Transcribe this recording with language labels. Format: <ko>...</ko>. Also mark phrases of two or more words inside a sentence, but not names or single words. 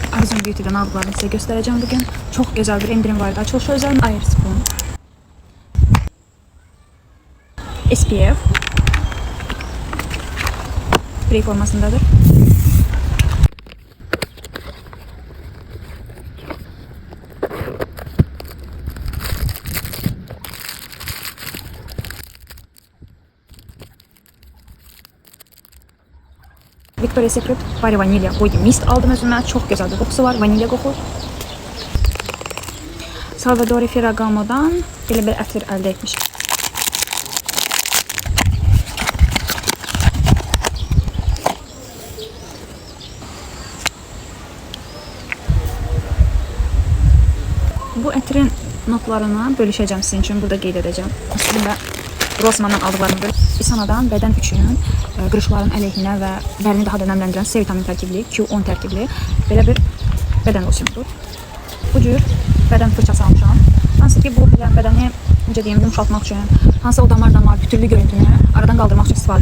<tr>Arizona Beauty'den aldıklarını size göstereceğim bugün. Çok güzel bir indirim vardı. Açılışı özel Air Spoon. SPF. Spray formasındadır. Victoria's Secret Body Vanilya Body Mist aldım özüme. Çok güzel bir kokusu var. Vanilya koku.</tr> <az>Salvatore Ferragamo'dan böyle bir ətir əldə etmişim. Bu ətirin notlarını bölüşeceğim sizin için. Burada qeyd edeceğim. Aslında Rossmann'dan aldıqlarımı bölüp Isanadan bədən üçün qırışların əleyhinə və dərini daha da nəmləndirən C vitamin tərkibli, Q10 tərkibli belə bir bədən losionudur. Bu cür bədən fırçası almışam. Hansı ki bu bədəni necə deyim, yumşaltmaq üçün, hansı o damar pütürlü görüntünü aradan qaldırmaq üçün istifadə olunur.</az>